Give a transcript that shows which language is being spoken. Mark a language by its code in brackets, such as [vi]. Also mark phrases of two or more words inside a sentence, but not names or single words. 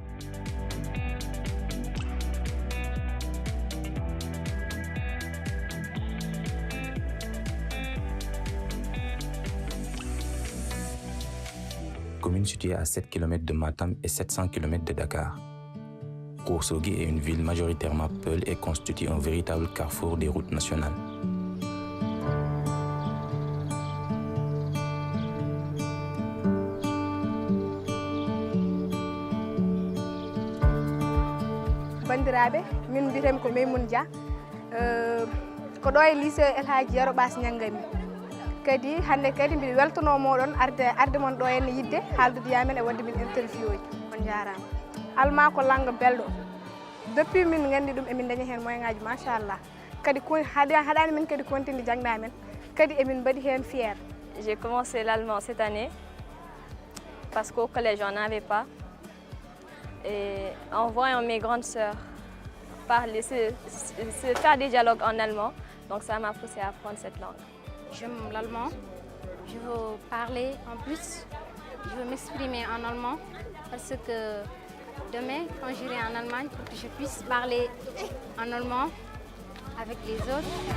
[fr] Commune située à 7 km de Matam et 700 km de Dakar. Ourossogui est une ville majoritairement peul et constitue un véritable carrefour des routes nationales. [ff] Bandiraɓe, min mbiyetemi ko Maymouna Dia, ko ɗo e lycée El Hadji Yero Bass Ñaggami. Kadi hande kadi mbiɗa weltono moɗon arde mon ɗo henne yidde haaldude yamen e wadde min interview uji. On jarama. Allemand ko langue belɗo. Depuis min gandi ɗum emin dañi hen moyen ngaji machallah. Kadi haɗani min kadi continue jangde amen kadi emin mbaɗi hen fier. [fr] J'ai commencé l'allemand cette année parce qu'au collège on n'avait pas. Et en voyant mes grandes sœurs parler, faire des dialogues en allemand, donc ça m'a poussé à apprendre cette langue. J'aime l'allemand, je veux parler en plus, je veux m'exprimer en allemand parce que demain, quand j'irai en Allemagne, pour que je puisse parler en allemand avec les autres.